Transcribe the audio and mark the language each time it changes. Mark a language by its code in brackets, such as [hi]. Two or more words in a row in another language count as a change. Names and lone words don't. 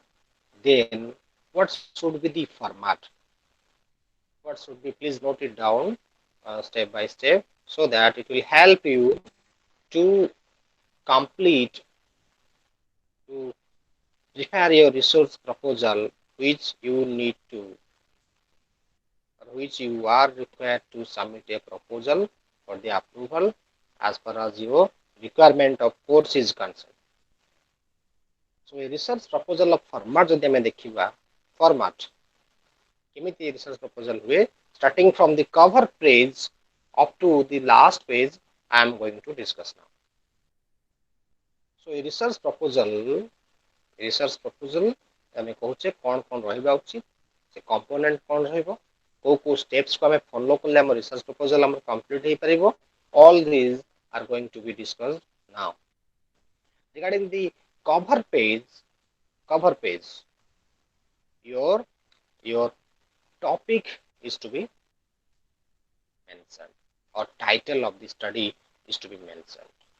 [en] Then what should be the format? What should be, please note it down step by step, so that it will help you to complete, to prepare your research proposal which you need to, or which you are required to submit a proposal for the approval as far as your requirement of course is concerned. So a research proposal of format [or] ଯଦି ଆମେ ଦେଖିବା, [en] format କେମିତି research proposal ହୁଏ, starting from the cover page up to the last page, I am going to discuss now. So a research proposal [or] ଆମେ କହୁଛେ କ'ଣ କ'ଣ ରହିବା ଉଚିତ, ସେ କମ୍ପୋନେଣ୍ଟ କ'ଣ ରହିବ, କୋଉ steps କୁ ଆମେ ଫଲୋ କଲେ ଆମ [en] research proposal [or] ଆମର କମ୍ପ୍ଲିଟ୍ ହେଇପାରିବ. [en] All these are going to be discussed now. Regarding the cover page, cover page, your your topic is to be mentioned, or title of the study is to be mentioned.